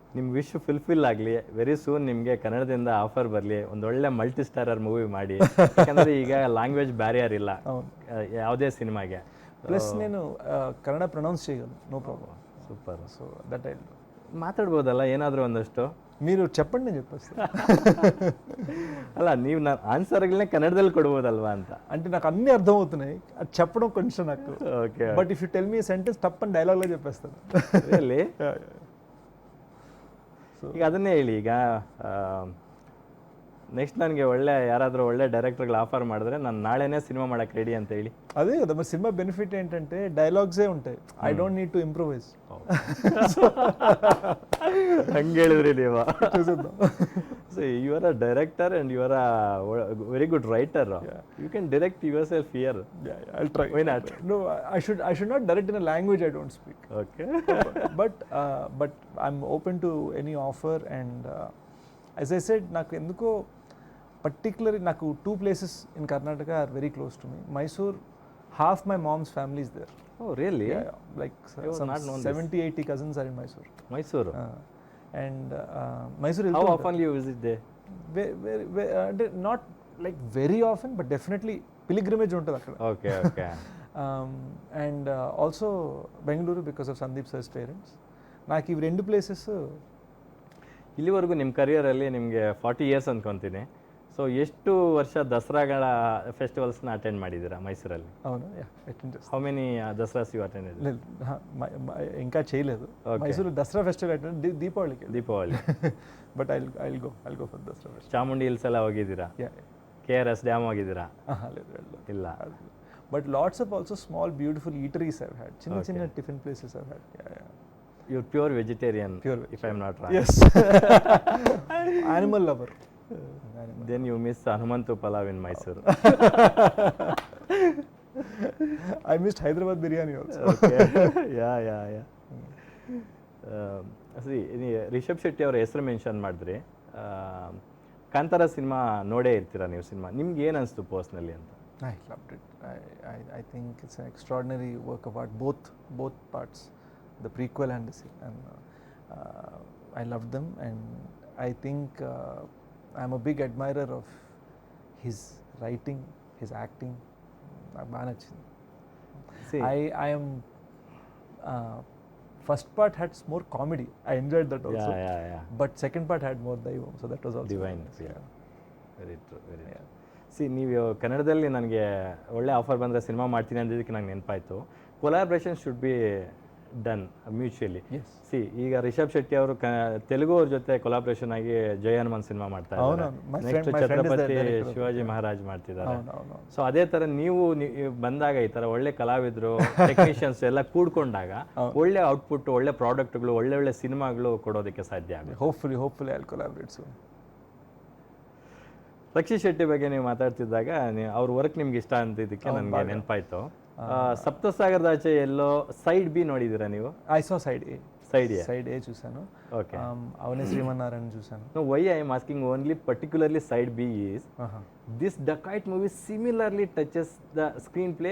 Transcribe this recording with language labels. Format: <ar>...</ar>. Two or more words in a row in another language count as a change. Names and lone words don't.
<kn>ನಿಮ್ಮ</kn> <en>wish fulfil</en> <kn>ಆಗಲಿ.</kn> <en>very soon</en> <kn>ನಿಮಗೆ ಕನ್ನಡದಿಂದ ಆಫರ್ ಬರಲಿ, ಒಂದೊಳ್ಳೆ</kn> <en>multi starrer movie</en> <kn>ಮಾಡಿ. ಯಾಕಂದರೆ ಈಗ</kn> <en>language barrier</en> <kn>ಇಲ್ಲ ಯಾವುದೇ ಸಿನಿಮಾಗೆ.</kn> <te>ಪ್ಲಸ್ నేను ಕನ್ನಡ ಪ್ರೊನೌನ್ಸ್ చేయగలను,</te> <en>no problem.</en> <kn>ಸೂಪರ್.</kn> <en>so that I</en> <kn>ಮಾತಾಡ್ಬೋದಲ್ಲ ಏನಾದರೂ ಒಂದಷ್ಟು?</kn> <te>మీరు చెప్పండి, నేను చెప్పేస్తాను.</te> <kn>ಅಲ್ಲ, ನೀವು ಆನ್ಸರ್ಗಳನ್ನೇ ಕನ್ನಡದಲ್ಲಿ ಕೊಡ್ಬೋದಲ್ವಾ ಅಂತ.</kn> <te>అంటే నాకు అన్నీ అర్థమవుతున్నాయి, అది చెప్పడం కొంచెం నాకు. ఓకే.</te> <en>but if you tell me sentence</en> <te>తప్పని డైలాగ్లో చెప్పేస్తాను.</te> <kn>ರಿಯಲಿ? ಈಗ ಅದನ್ನೇ ಹೇಳಿ. ಈಗ ನೆಕ್ಸ್ಟ್ ನನಗೆ ಯಾರಾದರೂ ಒಳ್ಳೆ ಡೈರೆಕ್ಟರ್ಗಳು ಆಫರ್ ಮಾಡಿದ್ರೆ ನಾನು ನಾಳೆನೇ ಸಿನಿಮಾ ಮಾಡೋಕ್ಕೆ ರೆಡಿ ಅಂತ ಹೇಳಿ.</kn> <te>అదే కదా మరి సినిమా బెనిఫిట్ ఏంటంటే డైలాగ్సే ఉంటాయి.</te> <en>I don't need to improvise.</en> <kn>ಹಂಗೆ ಹೇಳಿದ್ರಿ ನೀವು.</kn> <en>so you are a director and you are a very good writer. you can direct yourself here. I'll try. Why not? No, I should not direct in a language I don't speak. Okay. but I'm open to any offer, and as I said,</en> <te>నాకు ఎందుకో</te> <en>particularly నాకు two places in Karnataka are very close to me. Mysore, half my mom's family is there. Oh, really? Yeah, like some not known 70-80 cousins are in Mysore. Mysore. And Mysore. How often you visit there? Not like very often, but definitely pilgrimage</en> <te>ఉంటుంది అక్కడ.</te> <en>Okay, okay. And also Bengaluru because of Sandeep sir's parents.</en> <te>నాకు ఇవి రెండు ప్లేసెస్.</te> <kn>ಇಲ್ಲಿವರೆಗೂ ನಿಮ್ಮ ಕರಿಯರಲ್ಲಿ ನಿಮಗೆ 40 ಇಯರ್ಸ್ ಅಂದ್ಕೊತೀನಿ. ಸೊ ಎಷ್ಟು ವರ್ಷ ದಸರಾಗಳ ಫೆಸ್ಟಿವಲ್ಸ್ನ ಅಟೆಂಡ್ ಮಾಡಿದ್ದೀರಾ ಮೈಸೂರಲ್ಲಿ?</kn> <te>అవును, అటెండ్ చేస్తాను.</te> <en>how many Dasaras you attended?</en> <te>ఇంకా చేయలేదు. మైసూరు దసరా</te> <en>festival attend,</en> <te>దీపావళికి.</te> <kn>ದೀಪಾವಳಿ.</kn> <en>but I'll go for Dasara festival.</en> <kn>ಚಾಮುಂಡಿ ಹಿಲ್ಸ್ ಎಲ್ಲ ಹೋಗಿದ್ದೀರಾ? KRS ಡ್ಯಾಮ್ ಹೋಗಿದ್ದೀರಾ? ಇಲ್ಲ.</kn> <en>but lots of also small beautiful eateries I've had.</en> <te>చిన్న చిన్న</te> <en>tiffin places I've had. You're pure vegetarian, if I'm not wrong. Yes. Animal lover. Then you miss Hanumantu Palav in Mysore. I missed Hyderabad biryani also. Okay. Yeah. See,</en> <kn>ರಿಷಬ್ ಶೆಟ್ಟಿ ಅವರ ಹೆಸರು ಮೆನ್ಷನ್ ಮಾಡಿದ್ರಿ. ಕಾಂತಾರ ಸಿನಿಮಾ ನೋಡೇ ಇರ್ತೀರಾ ನೀವು ಸಿನಿಮಾ. ನಿಮ್ಗೆ ಏನು ಅನಿಸ್ತು ಪರ್ಸ್ನಲಿ ಅಂತ?</kn> <en>I loved it. I think it's an extraordinary work of art, both parts, the prequel and the sequel, and I loved them, and I think I'm a big admirer of his writing, his acting. I am first part had more comedy. I enjoyed that also. Yeah. But second part had more daivam, so that was also divine. nice. Yeah. Very true.</en> <kn>ಸಿ, ನೀವು ಕನ್ನಡದಲ್ಲಿ ನನಗೆ ಒಳ್ಳೆ ಆಫರ್ ಬಂದರೆ ಸಿನಿಮಾ ಮಾಡ್ತೀನಿ ಅಂದಿದ್ದಕ್ಕೆ ನಂಗೆ ನೆನಪಾಯಿತು.</kn> <en>collaboration should be done mutually.</en> <kn>ಸಿ, ಈಗ ರಿಷಬ್ ಶೆಟ್ಟಿ ಅವರು ತೆಲುಗು ಅವ್ರ ಜೊತೆ ಕೊಲಾಬ್ರೇಷನ್ ಆಗಿ ಜಯ ಹನುಮಾನ್ ಸಿನಿಮಾ ಮಾಡ್ತಾ ಇದ್ದಾರೆ. ನೆಕ್ಸ್ಟ್ ಛತ್ರಪತಿ ಶಿವಾಜಿ ಮಹಾರಾಜ್ ಮಾಡ್ತಿದ್ದಾರೆ. ಸೊ ಅದೇ ಥರ ನೀವು ಬಂದಾಗ ಈ ಥರ ಒಳ್ಳೆ ಕಲಾವಿದರು, ಟೆಕ್ನಿಷಿಯನ್ಸ್ ಎಲ್ಲ ಕೂಡ್ಕೊಂಡಾಗ ಒಳ್ಳೆ ಔಟ್ಪುಟ್, ಒಳ್ಳೆ ಪ್ರಾಡಕ್ಟ್ಗಳು, ಒಳ್ಳೆ ಸಿನಿಮಾಗಳು ಕೊಡೋದಕ್ಕೆ ಸಾಧ್ಯ ಆಗುತ್ತೆ.</kn> <en>Hopefully I'll collaborate soon.</en> <kn>ರಕ್ಷಿತ್ ಶೆಟ್ಟಿ ಬಗ್ಗೆ ನೀವು ಮಾತಾಡ್ತಿದ್ದಾಗ ಅವ್ರ ವರ್ಕ್ ನಿಮ್ಗೆ ಇಷ್ಟ ಅಂತಿದ್ದಕ್ಕೆ ನನಗೆ ನೆನಪಾಯ್ತು. ಸಪ್ತಸಾಗರದಾಚೆ ಎಲ್ಲೋ</kn> <en>side B</en> <kn>ನೋಡಿದ್ದೀರಾ ನೀವು?</kn> <en>I saw side A. Side A చూసాను. Okay.</en> <te>అవనే శ్రీమన్నారాయణ చూసాను.</te> <en>No, why I am asking only particularly side B is this Dacoit movie similarly touches the screenplay.</en>